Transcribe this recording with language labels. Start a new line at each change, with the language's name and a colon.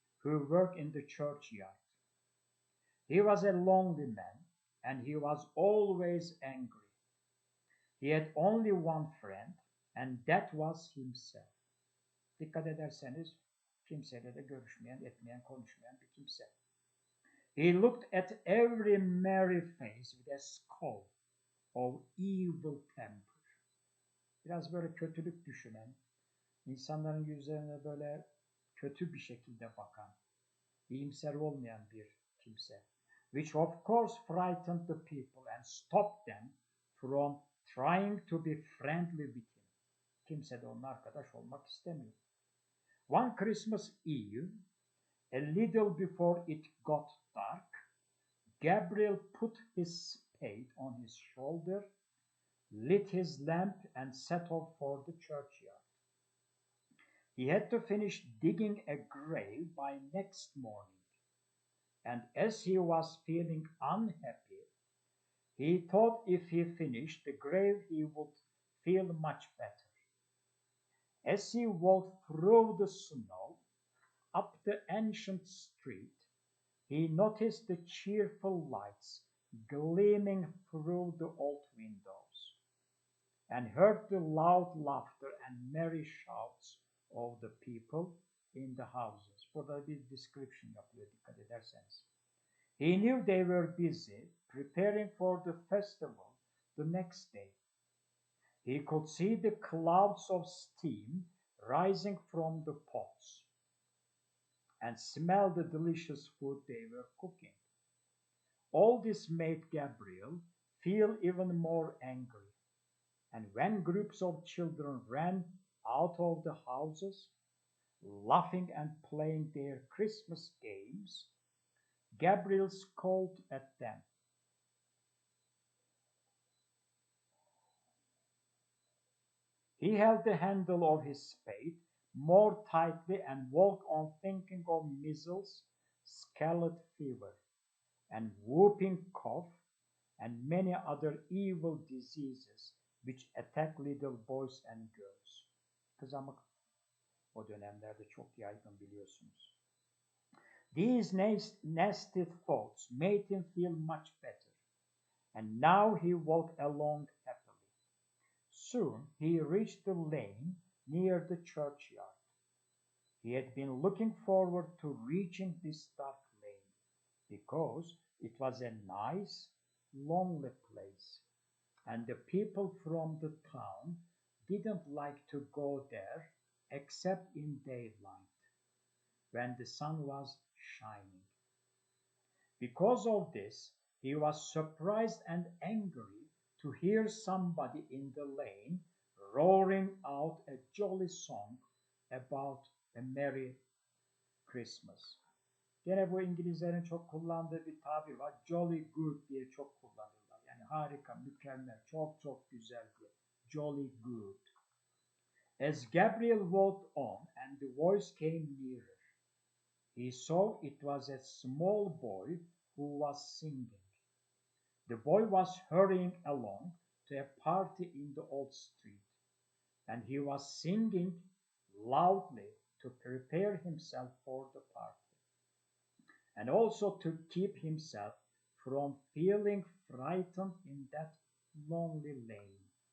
English: Who worked in the churchyard. He was a lonely man and he was always angry. He had only one friend and that was himself.
Turkish: Dikkat ederseniz kimseyle de görüşmeyen, etmeyen, konuşmayan bir kimse.
English: He looked at every merry face with a scowl of evil temper.
Turkish: Biraz böyle kötülük düşünen, insanların yüzlerine böyle kötü bir şekilde bakan, iyimser olmayan bir kimse.
English: Which of course frightened the people and stopped them from trying to be friendly with him.
Turkish: Kimse de onunla arkadaş olmak istemiyor.
English: One Christmas Eve, a little before it got dark, Gabriel put his spade on his shoulder, lit his lamp and set off for the churchyard. He had to finish digging a grave by next morning, and as he was feeling unhappy, he thought if he finished the grave he would feel much better. As he walked through the snow up the ancient street, he noticed the cheerful lights gleaming through the old windows, and heard the loud laughter and merry shouts of the people in the houses.
Turkish: Burada bir description yapıyor dikkat ederseniz.
English: He knew they were busy preparing for the festival the next day. He could see the clouds of steam rising from the pots and smell the delicious food they were cooking. All this made Gabriel feel even more angry. And when groups of children ran out of the houses, laughing and playing their Christmas games, Gabriel scolded at them. He held the handle of his spade more tightly and walked on thinking of measles, scarlet fever, and whooping cough, and many other evil diseases which attack little boys and girls.
Turkish: Kızamık o dönemlerde çok yaygın biliyorsunuz.
English: These nasty thoughts made him feel much better, and now he walked along happily. Soon he reached the lane near the churchyard. He had been looking forward to reaching this dark lane, because it was a nice, lonely place, and the people from the town didn't like to go there except in daylight, when the sun was shining. Because of this, he was surprised and angry to hear somebody in the lane roaring out a jolly song about a Merry Christmas.
Turkish: Gene bu İngilizlerin çok kullandığı bir tabir var.
English: Jolly good
Turkish: diye çok kullanırlar. Yani harika, mükemmel, çok çok güzel diye.
English: Jolly good. As Gabriel walked on and the voice came nearer, he saw it was a small boy who was singing. The boy was hurrying along to a party in the old street, and he was singing loudly to prepare himself for the party, and also to keep himself from feeling frightened in that lonely lane.